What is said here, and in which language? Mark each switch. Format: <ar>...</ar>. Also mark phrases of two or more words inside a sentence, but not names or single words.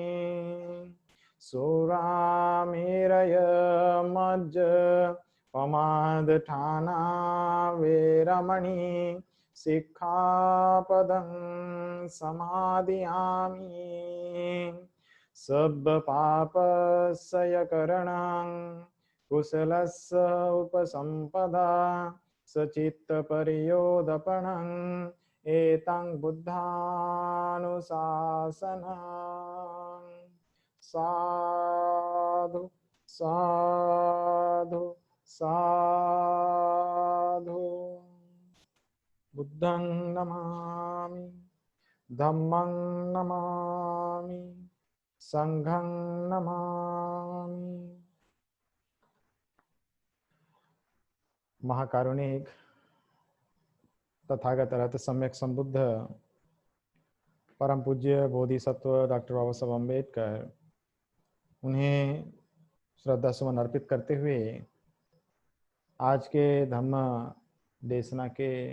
<pi>सुरामेरय मज्ज पमादठाना वेरमणि सिक्खापदं समादयामि। सब्बपापस्सयकरणं कुशलस्य उपसम्पदा सचित्तपर्योदपणम् एतं बुद्धानुशासनम्। साधु साधु साधु। बुद्धं नमामि, धम्मं नमामि, संघं नमामि।</pi> <hi>महाकारुणिक तथागत रहते सम्यक संबुद्ध परम पूज्य बोधिसत्व डॉक्टर बाबा साहब अम्बेडकर, उन्हें श्रद्धा सुमन अर्पित करते हुए आज के धम्म देशना के</hi>